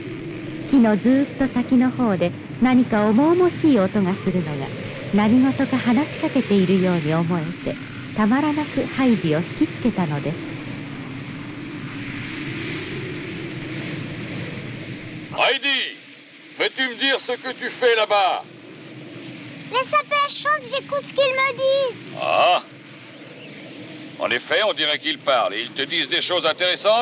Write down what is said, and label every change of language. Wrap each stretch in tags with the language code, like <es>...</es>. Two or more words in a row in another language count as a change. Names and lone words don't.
<ja>木のずーっと先の方で何か重々しい音がするのが何事か話しかけているように思えてたまらなくハイジを引きつけたのです。</ja> <fr>Heidi, veux-tu me dire ce que tu fais là-bas? Les sapins chantent, j'écoute ce qu'ils me disent. Ah? En effet, on dirait qu'ils parlent et ils te disent des choses intéressantes.</fr>